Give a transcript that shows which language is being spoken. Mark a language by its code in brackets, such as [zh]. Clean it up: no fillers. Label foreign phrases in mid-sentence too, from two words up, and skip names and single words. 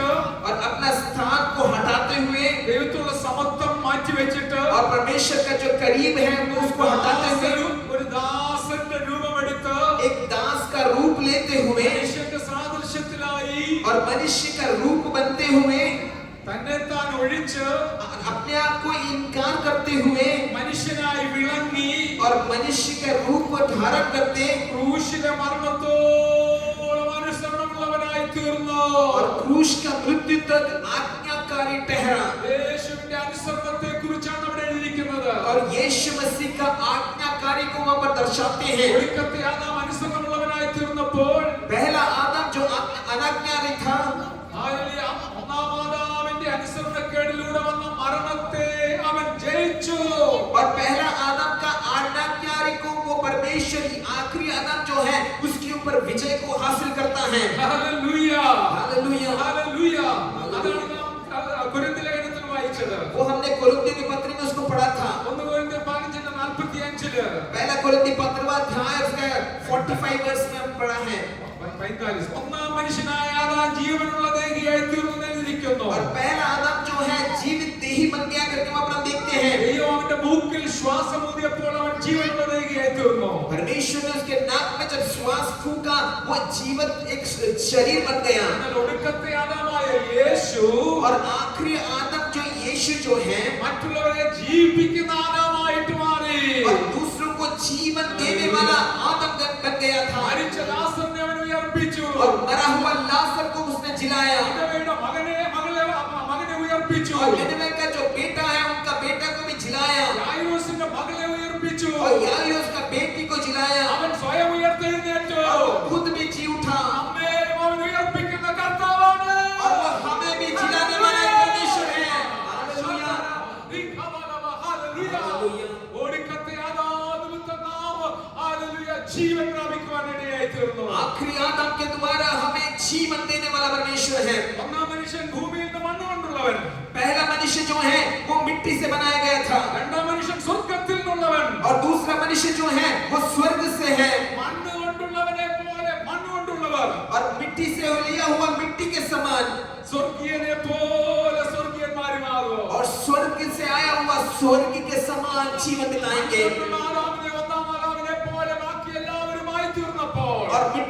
[hi] और अपना स्थान को हटाते हुए [ml] ദൈവത്തോടുള്ള സമത്വം മാറ്റി വെച്ചിട്ട് [hi] और परमेश्वर का जो करीब है वो उसको हटाते हुए [ml] ഒരു ദാസന്റെ രൂപമെടുത്ത് [hi] एक दास का रूप लेते हुए [ml] മനുഷ്യന്റെ സാദൃശ്യത്തിലായി [hi] और मनुष्य का रूप बनते हुए [ml] തന്നെ താൻ ഒഴിച്ച് [hi] अपने आप को इनकार करते हुए [ml] മനുഷ്യനായി വിളങ്ങി [hi] और मनुष्य का रूप को धारण करते [ml] ക്രൂശിലെ മരണത്തോളം അനുസരണമുള്ളവനായി തീർന്നു. [hi] और क्रूस का मृत्यु तक आज्ञाकारी ठहरा। [ml] യേശുവിന്റെ അനുസരണത്തെ കുറിച്ചാണ് അവിടെ എഴുതിയിരിക്കുന്നത്. [hi] और यीशु मसीह का आज्ञाकारी को वहां पर दर्शाते हैं। [ml] ഒടുക്കത്തെ ആദാം അനുസരണമുള്ളവനായി തീർന്നപ്പോൾ [hi] पहला आदम जो अनाज्ञाकारी था [ml] ഒന്നാം ആദാമിന്റെ അനുസരണക്കേടിലൂടെ വന്ന മരണത്തെ അവൻ ജയിച്ചു. [hi] और पहला आदम का आज्ञाकारी को वो परमेश्वर आखिरी आदम जो है उसके ऊपर विजय को हासिल करता है। [ml] ഹല്ലേലൂയ [hi] हालेलुया। [ml] ഹല്ലേലൂയ. അതാണ് നാം കൊരിന്ത്യർ ലേഖനത്തിൽ വായിച്ചത്. [hi] वो हमने कोरिन्थियों की पत्री में उसको पढ़ा था। [ml] 1 കൊരിന്ത്യർ 15:45 [hi] पहला कोरिन्थी 15वां अध्याय उसका 45 वर्ष में हम पढ़ा है। [ml] 45 ഒന്നാം മനുഷ്യനായ ആദാം ജീവനുള്ള ദേഹിയായി തീർന്നു എഴുതിയിരിക്കുന്നു. [hi] और पहला आदम जो है जीवित देही बन गया करके वहां पर हम देखते हैं। [ml] ദൈവം അവന്റെ മൂക്കിൽ ശ്വാസം ഊതിയപ്പോൾ അവൻ ജീവനുള്ള ദേഹിയായി തീർന്നു. [hi] परमेश्वर ने उसके नाक में जब श्वास फूका वो जीवित एक शरीर बन गया। [ml] എന്നാൽ ഒടുക്കത്തെ ആദാമായ യേശു [hi] और आखिरी आदम जो यीशु जो है [ml] മറ്റുള്ളവരെ ജീവിപ്പിക്കുന്ന ആദാമായിട്ട് മാറി. [hi] और दूसरों को जीवन देने वाला आदम बन गया था। [ml] മരിച്ച ലാസറിനെ അവൻ ഉയർപ്പിച്ചു. [hi] और मरा हुआ लाजर को उसने जिलाया। [ml] വിധവയുടെ മകനെ ഉയർപ്പിച്ചു. [hi] और निनवे का जो बेटा है उनका बेटा को भी जिलाया। [ml] യായിറോസിന്റെ മകളെ उयर्പ്പിച്ചു. [hi] और याइरोस का बेटी को जिलाया। [ml] അവൻ സ്വയം ഉയർത്തെഴുന്നേറ്റു. [hi] और वो खुद भी जी उठा। [ml] നമ്മെയും അവൻ ഉയർപ്പിക്കുന്ന കർത്താവാണ്. [hi] और वो हमें भी जिलाने वाला एक परमेश्वर है। हालेलुया। हालेलुया. [ml] ഒടുക്കത്തെ ആദാം നിമിത്തം നാം हालेलुया ജീവൻ പ്രാപിക്കുവാൻ ഇടയായി തീർന്നു. [hi] आखिरी आदम के द्वारा हमें जीवन देने वाला परमेश्वर है। [ml] ഒന്നാം മനുഷ്യൻ ഭൂമിയിൽ നിന്ന് മണ്ണ് കൊണ്ടുള്ളവൻ. [hi] पहला मनुष्य जो है वो मिट्टी से बनाया गया था। [ml] രണ്ടാം മനുഷ്യൻ സ്വർഗ്ഗത്തിൽ നിന്നുള്ളവൻ. [hi] और दूसरा मनुष्य जो है वो स्वर्ग से है। [ml] മണ്ണ് കൊണ്ടുള്ളവനെ പോലെ മണ്ണ് കൊണ്ടുള്ളവർ. [hi] और मिट्टी से लिया हुआ मिट्टी के समान [ml] സ്വർഗീയനെ പോലെ സ്വർഗീയന്മാരും ആകും. [hi] और स्वर्ग से आया हुआ स्वर्ग के समान जीवन बिताएंगे। [ml] ആദാമിനെ ഒന്നാം ആദാമിനെ പോലെ ബാക്കി എല്ലാവരുമായി തീർന്നപ്പോൾ [hi] और